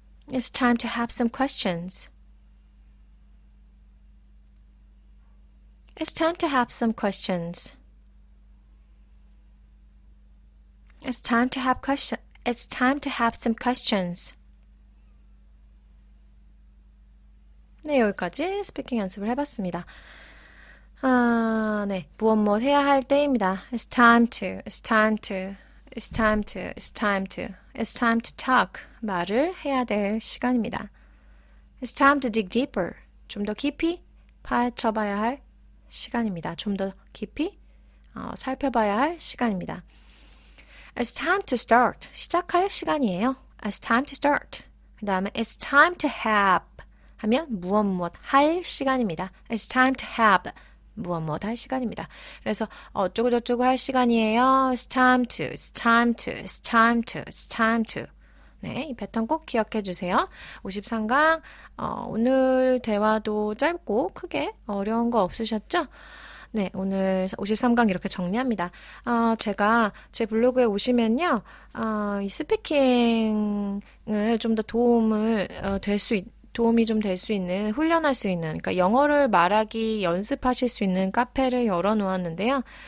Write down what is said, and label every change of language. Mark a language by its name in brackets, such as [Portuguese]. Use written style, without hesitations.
[English] It's time to have some questions. It's time to have some questions. It's time to have It's time to have some questions. [Korean] 네, 여기까지 스피킹 연습을 해봤습니다. 네, 무엇 해야 할 때입니다. [English] It's time to, it's time to, it's time to, it's time to, it's time to talk. [Korean] 말을 해야 될 시간입니다. [English] It's time to dig deeper. [Korean] 좀 더 깊이 파헤쳐봐야 할 시간입니다. 좀 더 깊이 살펴봐야 할 시간입니다. [English] It's time to start. [Korean] 시작할 시간이에요. [English] It's time to start. [Korean] 그 다음에 [English] It's time to have [Korean] 하면 무엇 할 시간입니다. [English] It's time to have [Korean] 무엇 할 시간입니다. 그래서 어쩌고 저쩌고 할 시간이에요. [English] It's time to, it's time to, it's time to, it's time to. [Korean] 네, 이 패턴 꼭 기억해 주세요. 53강 오늘 대화도 짧고 크게 어려운 거 없으셨죠? 네, 오늘 53강 이렇게 정리합니다. 제가 제 블로그에 오시면요, 이 스피킹을 좀 더 도움이 좀 될 수 있는, 훈련할 수 있는, 그러니까 영어를 말하기 연습하실 수 있는 카페를 열어 놓았는데요.